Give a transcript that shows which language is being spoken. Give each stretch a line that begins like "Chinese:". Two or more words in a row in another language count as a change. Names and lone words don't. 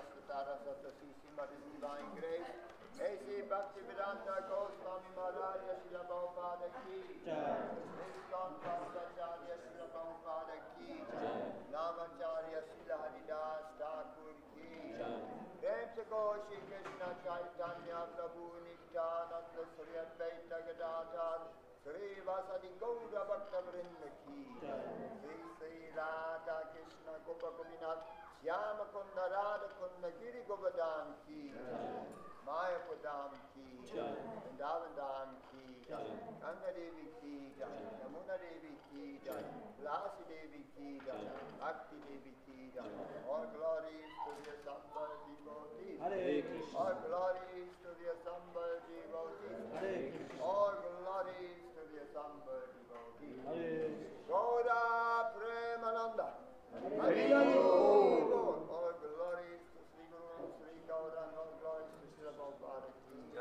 English: Saraswati Srimati Divine Grace, A.C. Bhaktivedanta Goswami Maharaj Srila Prabhupada Ki, Iskon Bhattacharya Srila Prabhupada Ki, Namacharya Srila Haridas Thakur Ki, Premse Goshi Krishna Chaitanya Prabhu Nityananda Sri Advaita Gadadhar Sri Vasadi Gaura Bhakta Vrinda Ki, Sri Radha Krishna Gopa Gopinath Shyama Kunda Radha Kunda Giri Govardhan Ki, Maya Padam Ki, Vrindavan Dham Ki, Ganga Devi Ki, Yamuna Devi Ki, Tulasi Devi Ki, Bhakti Devi Ki, all glories to the Sambal devotees, all glories to the Sambal devotees, all glories to the Sambal devotees. Gaura Premananda,
Bangla: Hari Hari Bol,
English: all glories to Sri Guru Sri Gauranga, all glories to Srila Prabhupada Ki.